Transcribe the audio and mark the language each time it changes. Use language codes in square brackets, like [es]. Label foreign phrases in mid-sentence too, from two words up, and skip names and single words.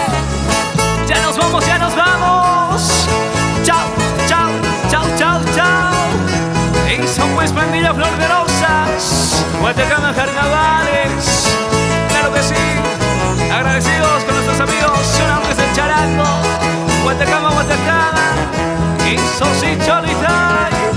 [es] Ya nos vamos, ya nos vamos. Chao, chao, chao, chao, chao. Eso pues, pandilla Flor de Rosas. Guatacama Carnavales. Claro que sí. Agradecidos con nuestros amigos Sonantes del charango. Guatacama, Guatacama. Eso sí, Cholita.